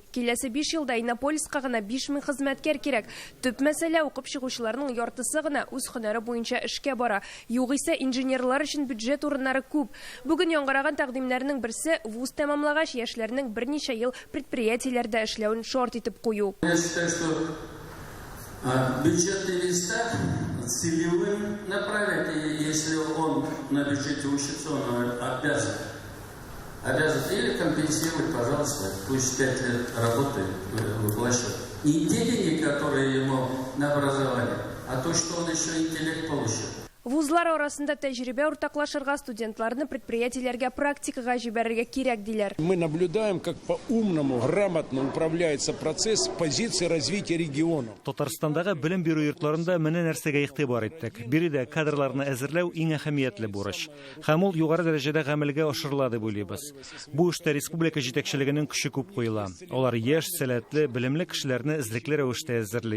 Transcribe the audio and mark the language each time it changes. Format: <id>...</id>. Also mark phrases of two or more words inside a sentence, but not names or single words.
<tt>Киләсе 5 елда Иннополиска гына 5000 хезмәткәр кирәк. Төп мәсьәлә укып чыгучыларның яртысы гына үз һөнәре буенча эшкә бара. Югыйсә инженерлар өчен бюджет урыннары күп. Бүген яңгыраган тәкъдимнәрнең берсе вуз тәмамлагач яшьләрнең берничә ел предприятиеләрдә эшләвен шарт итеп кую.</tt> <ru>Бюджетный листок целевым направить, и если он на бюджете учится, он обязан или компенсировать, пожалуйста, пусть 5 лет работы выплачивает. Не те деньги, которые ему на образование, а то, что он еще интеллект получит.</ru> <tt>Вузлар арасында тәҗрибә уртаклашырга, студентларны предприятиеләргә практикага җибәрергә кирәк диләр.</tt> <ru>Мы наблюдаем, как по-умному, грамотно управляется процесс с позиции развития региона.</ru> <tt>Татарстандагы белем бирү йортларында менә нәрсәгә игътибар иттек. Биредә кадрларны әзерләү иң әһәмиятле бурыч. Һәм ул югары дәрәҗәдә гамәлгә ашырыла дип уйлыйбыз. Бу эштә республика җитәкчелегенең көче күп куела. Алар яшь, сәләтле, белемле кешеләрне эзлекле рәвештә әзерли.</tt>